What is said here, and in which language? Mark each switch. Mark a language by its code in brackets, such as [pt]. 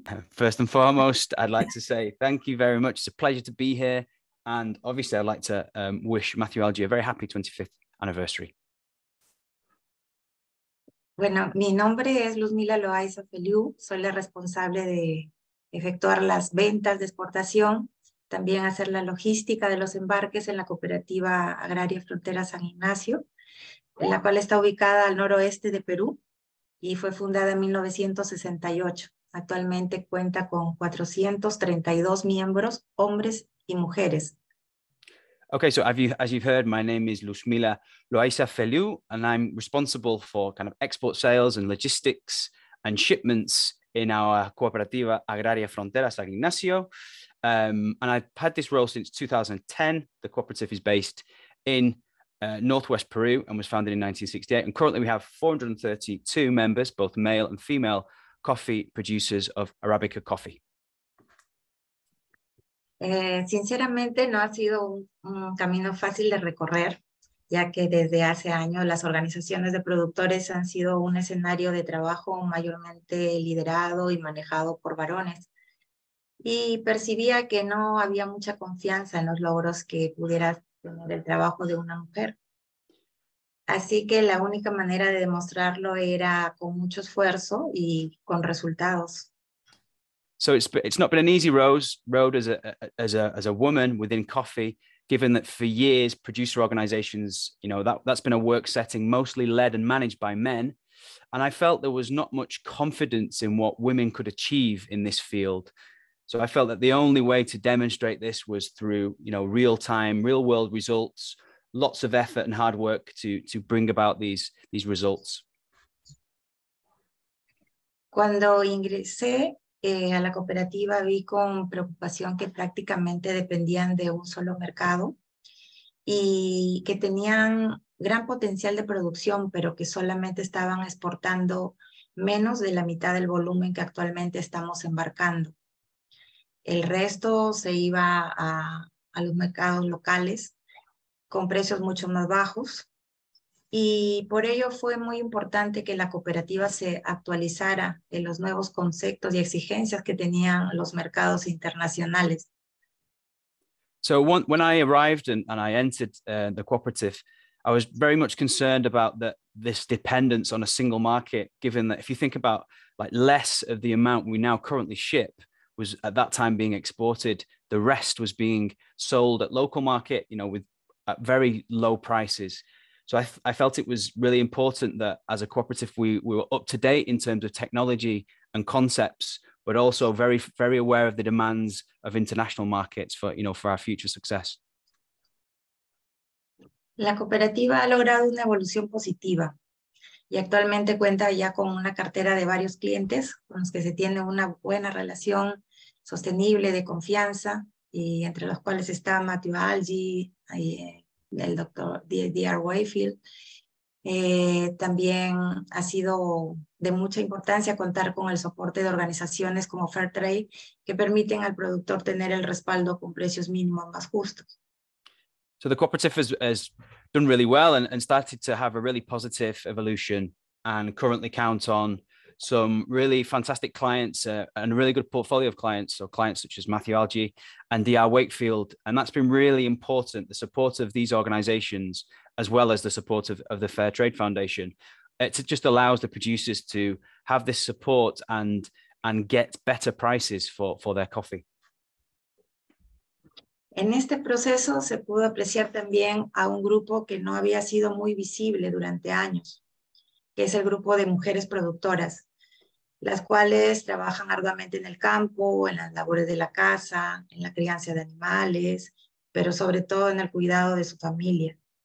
[en] First and foremost, I'd like to say thank you very much. It's a pleasure to be here. And obviously, I'd like to wish Algie a very happy 25th anniversary. [es] Bueno, mi nombre es Luzmila Loayza Feliú. Soy la responsable de efectuar las ventas de exportación, también hacer la logística de los embarques en la cooperativa agraria Frontera San Ignacio, la cual está ubicada al noroeste de Perú y fue fundada en 1968. Actualmente cuenta con 432 miembros, hombres y mujeres. [en] Okay, so as you've heard, my name is Luzmila Loayza Feliú, and I'm responsible for kind of export sales and logistics and shipments in our Cooperativa Agraria Frontera San Ignacio. And I've had this role since 2010. The cooperative is based in Northwest Peru and was founded in 1968. And currently we have 432 members, both male and female coffee producers of Arabica coffee. [es] Sinceramente no ha sido un camino fácil de recorrer, ya que desde hace años las organizaciones de productores han sido un escenario de trabajo mayormente liderado y manejado por varones. Y percibía que no había mucha confianza en los logros que pudiera tener el trabajo de una mujer. Así que la única manera de demostrarlo era con mucho esfuerzo y con resultados. [en] So it's not been an easy road as a woman within coffee, given that for years producer organizations, that's been a work setting mostly led and managed by men. And I felt there was not much confidence in what women could achieve in this field. So I felt that the only way to demonstrate this was through, real-time, real-world results, lots of effort and hard work to bring about these results. [es] Cuando ingresé a la cooperativa vi con preocupación que prácticamente dependían de un solo mercado y que tenían gran potencial de producción, pero que solamente estaban exportando menos de la mitad del volumen que actualmente estamos embarcando. El resto se iba a los mercados locales con precios mucho más bajos. Y por ello fue muy importante que la cooperativa se actualizara en los nuevos conceptos y exigencias que tenían los mercados internacionales. [en] So when I arrived and I entered the cooperative, I was very much concerned about this dependence on a single market, given that if you think about less of the amount we now currently ship was at that time being exported, the rest was being sold at local market, with at very low prices. So I felt it was really important that as a cooperative, we were up to date in terms of technology and concepts, but also very, very aware of the demands of international markets for our future success. [es] La cooperativa ha logrado una evolución positiva y actualmente cuenta ya con una cartera de varios clientes con los que se tiene una buena relación sostenible de confianza, y entre los cuales está Algie, el doctor D.R. Wayfield. También ha sido de mucha importancia contar con el soporte de organizaciones como Fairtrade, que permiten al productor tener el respaldo con precios mínimos más justos. [en] So the cooperative has done really well and started to have a really positive evolution, and currently count on some really fantastic clients and a really good portfolio of clients. So clients such as Algie and D.R. Wakefield. And that's been really important, the support of these organizations, as well as the support of the Fairtrade Foundation. It just allows the producers to have this support and get better prices for their coffee. [es] En este proceso se pudo apreciar también a un grupo que no había sido muy visible durante años, que es el grupo de mujeres productoras, las cuales trabajan arduamente en el campo, en las labores de la casa, en la crianza de animales, pero sobre todo en el cuidado de su familia.